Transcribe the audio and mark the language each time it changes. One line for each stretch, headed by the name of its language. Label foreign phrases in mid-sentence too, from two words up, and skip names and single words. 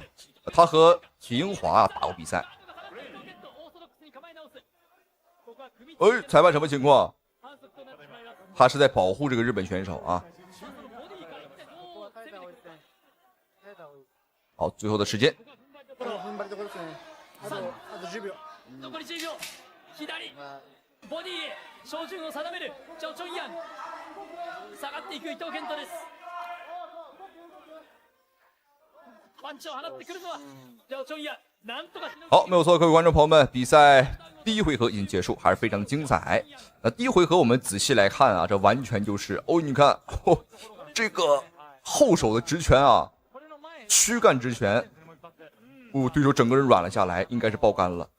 Chinese: 他和許英華打過比賽。哎，裁判什麼情況？他是在保護這個日本選手啊。好，最後的時間。
Japanese: ボディへ照準を定める趙重陽下がっていく伊藤健人です
Chinese: 好，没有错，各位觀眾朋友們，比賽第一回合已經結束，還是非常精彩。那第一回合我們仔細來看啊，這完全就是你看這個後手的直拳啊，軀幹直拳，對手整個人軟了下來，應該是爆肝了。